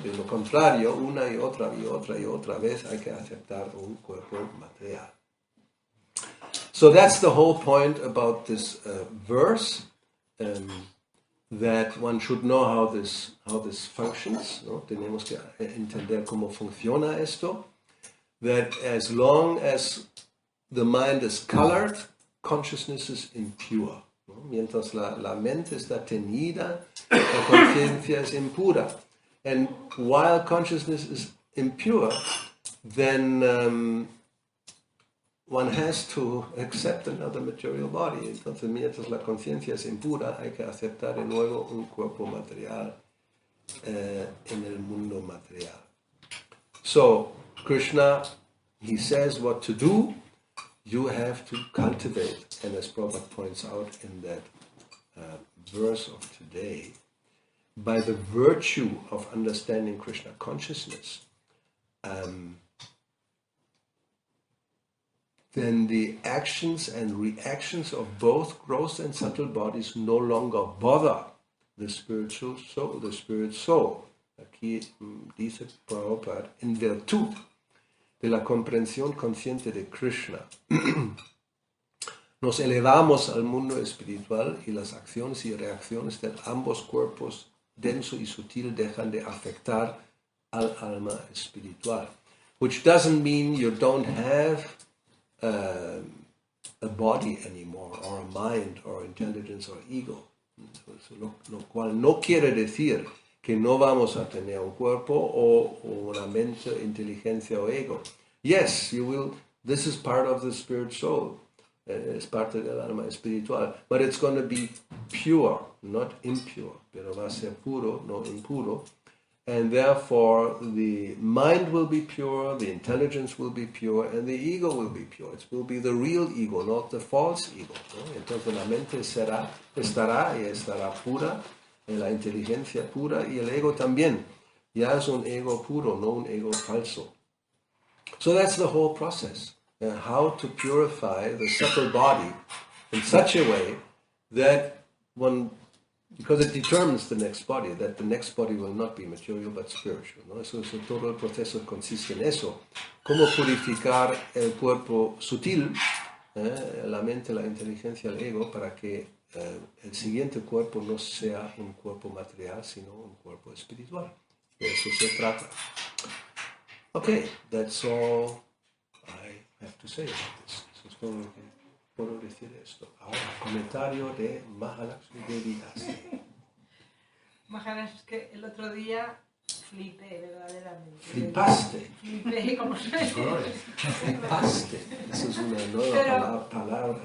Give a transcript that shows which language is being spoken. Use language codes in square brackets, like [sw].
[es] De lo contrario, una y otra vez hay que aceptar un cuerpo material. [en] So that's the whole point about this verse. That one should know how this functions, ¿no? [es] Tenemos que entender cómo funciona esto. [en] That as long as the mind is colored, consciousness is impure, ¿no? [es] Mientras la mente está teñida, la conciencia es impura. [en] And while consciousness is impure, then one has to accept another material body. [es] Entonces, mientras la conciencia es impura, hay que aceptar de nuevo un cuerpo material en el mundo material. [en] So, Krishna, he says what to do. You have to cultivate, and as Prabhupada points out in that verse of today, by the virtue of understanding Krishna consciousness, then the actions and reactions of both gross and subtle bodies no longer bother the spiritual soul, the spirit soul. [es] Aquí dice Prabhupada, en virtud de la comprensión consciente de Krishna, nos elevamos al mundo espiritual y las acciones y reacciones de ambos cuerpos, denso y sutil, dejan de afectar al alma espiritual. [en] Which doesn't mean you don't have a body anymore, or a mind, or intelligence, or ego. [es] Lo cual no quiere decir que no vamos a tener un cuerpo o una mente, inteligencia o ego. [en] Yes, you will. This is part of the spirit soul. [es] Es parte del alma espiritual. [en] But it's going to be pure, not impure. [es] Pero va a ser puro, no impuro. [en] And therefore, the mind will be pure, the intelligence will be pure, and the ego will be pure. It will be the real ego, not the false ego, ¿no? [es] Entonces la mente estará pura, y la inteligencia pura, y el ego también. Ya es un ego puro, no un ego falso. [en] So that's the whole process. How to purify the subtle body in such a way that one... Because it determines the next body, that the next body will not be material but spiritual, ¿no? [es] Eso todo el proceso consiste en eso. Cómo purificar el cuerpo sutil, la mente, la inteligencia, el ego, para que el siguiente cuerpo no sea un cuerpo material, sino un cuerpo espiritual. De eso se trata. [en] Okay, that's all I have to say about this. [es] Eso es todo lo que puedo decir esto. Ahora, comentario de Mahalakshmi Devi Asi. Maharaj, es que el otro día flipé verdaderamente. Flipaste. Flipé como Flipaste. Esa es una nueva palabra.